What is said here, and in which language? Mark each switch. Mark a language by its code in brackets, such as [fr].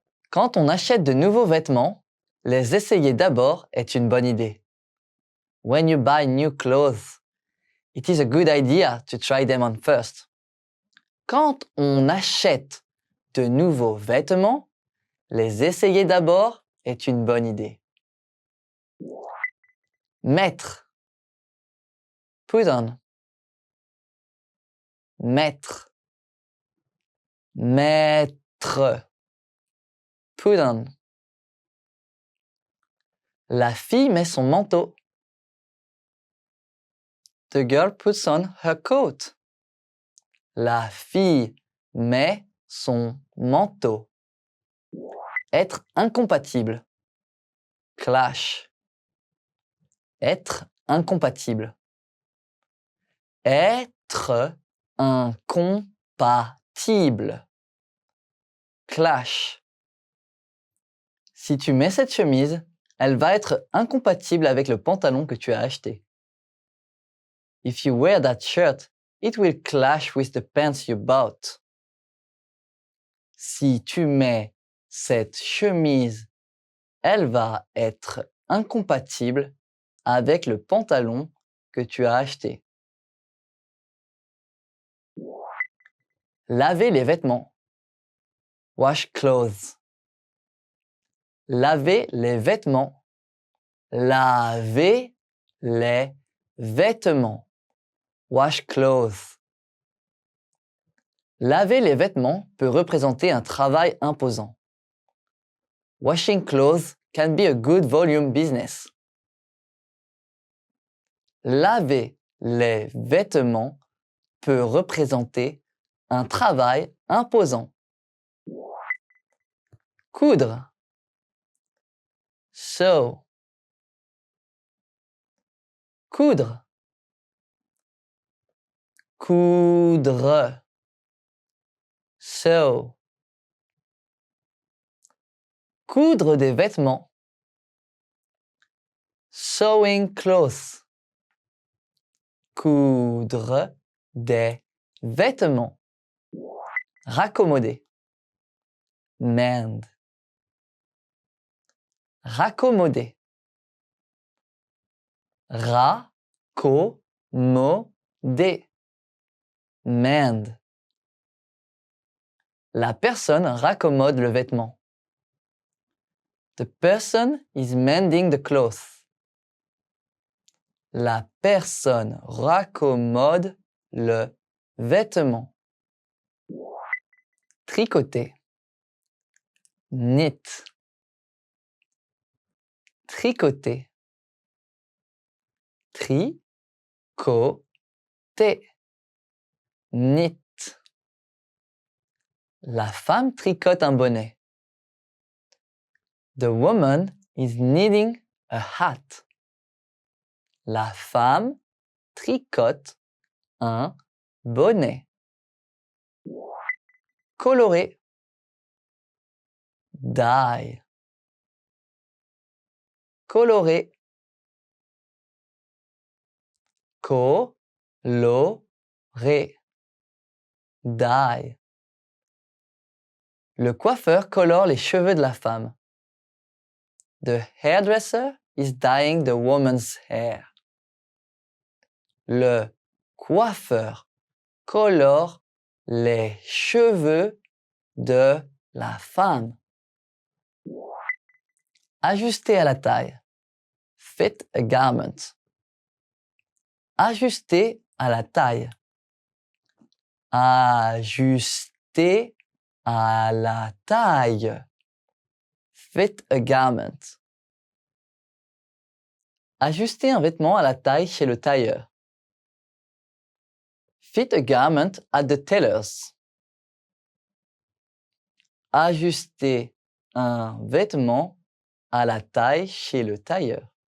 [fr] Quand on achète de nouveaux vêtements, les essayer d'abord est une bonne idée. [en] When you buy new clothes, it is a good idea to try them on first. [fr] Quand on achète de nouveaux vêtements, les essayer d'abord est une bonne idée. Mettre. [en] Put on. [fr] Mettre. Mettre. [en] Put on. [fr] La fille met son manteau. [en] The girl puts on her coat. [fr] La fille met son manteau. Être incompatible. [en] Clash. [fr] Être incompatible. Être incompatible. [en] Clash. [fr] Si tu mets cette chemise, elle va être incompatible avec le pantalon que tu as acheté. [en] If you wear that shirt, it will clash with the pants you bought. [fr] Si tu mets cette chemise, elle va être incompatible avec le pantalon que tu as acheté. Laver les vêtements. [en] Wash clothes. [fr] Laver les vêtements. Laver les vêtements. [en] Wash clothes. [fr] Laver les vêtements peut représenter un travail imposant. [en] Washing clothes can be a good volume business. [fr] Laver les vêtements peut représenter un travail imposant. Coudre. [en] Sew. [fr] Coudre. Coudre. [en] Sew. [fr] Coudre des vêtements. [en] Sewing clothes. [fr] Coudre des vêtements. Raccommoder. [en] Mend. [fr] Raccommoder. Ra-co-mo-der. [en] Mend. [fr] La personne raccommode le vêtement. [en] The person is mending the cloth. [fr] La personne raccommode le vêtement. Tricoter. [en] Knit. [fr] Tricoter. Tri-co-ter. [en] Knit. [fr] La femme tricote un bonnet. [en] The woman is knitting a hat. [fr] La femme tricote un bonnet. Colorer. [en] Dye. [fr] Colorer. Colorer. [en] Dye. [fr] Le coiffeur colore les cheveux de la femme. [en] The hairdresser is dyeing the woman's hair. [fr] Le coiffeur colore les cheveux de la femme. Ajuster à la taille. [en] Fit a garment. [fr] Ajuster à la taille. Ajuster à la taille. [en] Fit a garment. [fr] Ajuster un vêtement à la taille chez le tailleur. [en] Fit a garment at the tailor's. [fr] Ajuster un vêtement à la taille chez le tailleur.